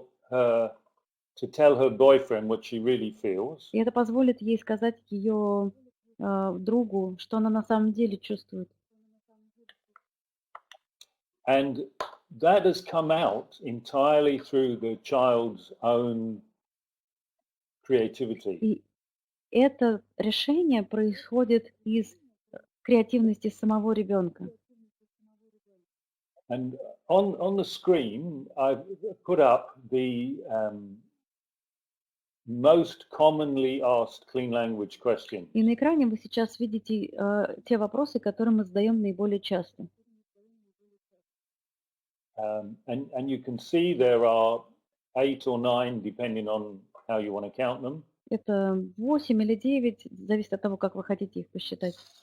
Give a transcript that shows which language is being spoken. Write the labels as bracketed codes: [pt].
[en] to tell her boyfriend what she really feels. [ru] И это позволит ей сказать ее другу, что она на самом деле чувствует. [en] And that has come out entirely through the child's own creativity. [ru] И это решение происходит из креативности самого ребенка. [en] And on the screen, I've put up the most commonly asked clean language questions. [ru] И на экране вы сейчас видите те вопросы, которые мы задаем наиболее часто. [en] And you can see there are 8 or 9, depending on how you want to count them. [ru] Это 8 или 9, зависит от того, как вы хотите их посчитать.